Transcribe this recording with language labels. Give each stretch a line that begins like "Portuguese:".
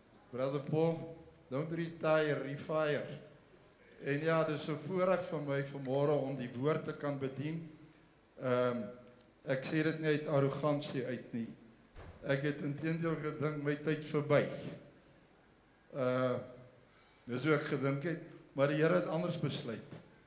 English: Brother Paul, don't retire, refire.
Afrikaans: En ja, dis 'n voorreg vir my vanmôre om die woord te kan bedien. Ek sê dit nie uit arrogansie uit nie. Ek het inteendeel gedink my tyd verby. Dis hoe ek gedink het, maar die Here het anders besluit.